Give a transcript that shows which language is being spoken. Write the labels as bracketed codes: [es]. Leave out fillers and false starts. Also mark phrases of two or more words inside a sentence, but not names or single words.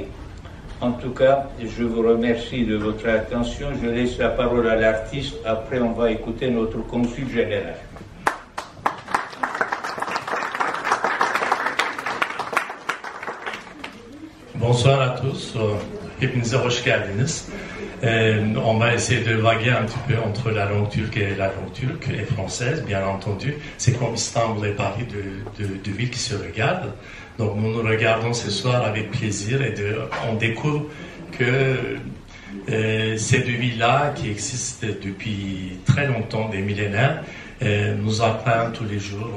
[fr] En tout cas, je vous remercie de votre attention. Je laisse la parole à l'artiste. Après, on va écouter notre consul général. Bonsoir à tous. [tr] Hepinize hoş geldiniz. [fr] On va essayer de vaguer un petit peu entre la langue turque et la langue turque et française, bien entendu. C'est comme Istanbul et Paris, deux villes qui se regardent. Donc nous nous regardons ce soir avec plaisir et on découvre que ces deux villes-là, qui existent depuis très longtemps, des millénaires, nous apprennent tous les jours.